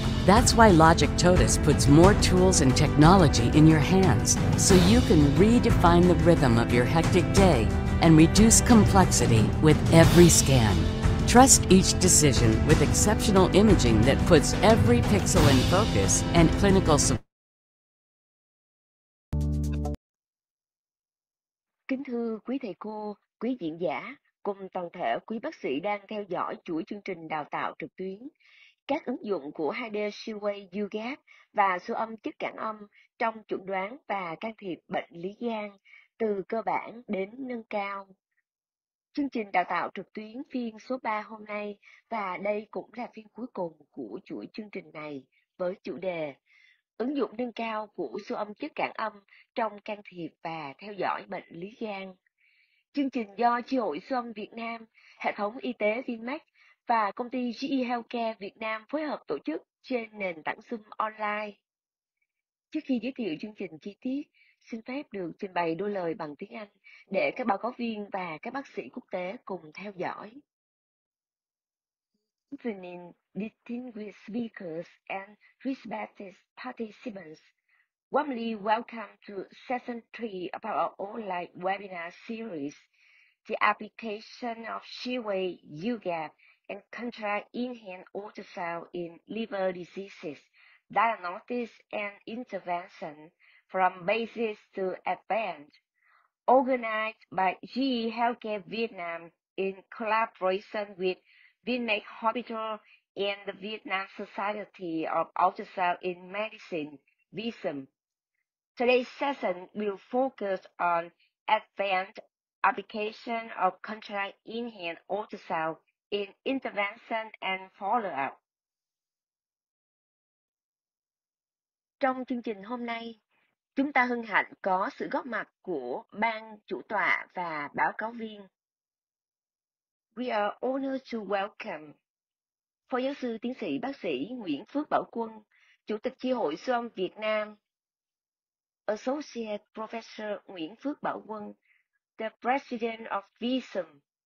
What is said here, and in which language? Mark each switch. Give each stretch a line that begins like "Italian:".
English: That's why Logic Totus puts more tools and technology in your hands so you can redefine the rhythm of your hectic day and reduce complexity with every scan. Trust each decision with exceptional imaging that puts every pixel in focus and clinical support.
Vietnamese: Kính thưa quý thầy cô, quý diễn giả, cùng toàn thể quý bác sĩ đang theo dõi chuỗi chương trình đào tạo trực tuyến. Các ứng dụng của 2D Shearwave UGAP và siêu âm chất cản âm trong chẩn đoán và can thiệp bệnh lý gan, từ cơ bản đến nâng cao. Chương trình đào tạo trực tuyến phiên số 3 hôm nay, và đây cũng là phiên cuối cùng của chuỗi chương trình này với chủ đề ứng dụng nâng cao của siêu âm chất cản âm trong can thiệp và theo dõi bệnh lý gan. Chương trình do Chi hội siêu âm Việt Nam, hệ thống y tế Vinmec và công ty GE Healthcare Việt Nam phối hợp tổ chức trên nền tảng Zoom online. Trước khi giới thiệu chương trình chi tiết, xin phép được trình bày đôi lời bằng tiếng Anh để các báo cáo viên và các bác sĩ quốc tế cùng theo dõi.
English: Good evening, distinguished speakers and respected participants. Warmly welcome to Session 3 of our online webinar series, The Application of Shearwave, UGAP, and Contra-Enhanced Ultrasound in Liver Diseases, Diagnostics and Intervention, from Basics to Advanced, organized by GE Healthcare Vietnam in collaboration with Vinmec Hospital and the Vietnam Society of Ultrasound in Medicine, VISM. Today's session will focus on advanced application of contra-enhanced ultrasound in intervention and follow-up.
Vietnamese: Trong chương trình hôm nay, chúng ta hân hạnh có sự góp mặt của ban chủ tọa và báo cáo viên.
English: We are honored to welcome
Vietnamese: Phó giáo sư tiến sĩ bác sĩ
English: Nguyễn Phước Bảo Quân,
Vietnamese: Chủ tịch Chi hội siêu âm Việt Nam,
English: Associate Professor Nguyễn Phước Bảo Quân, the President of VISM,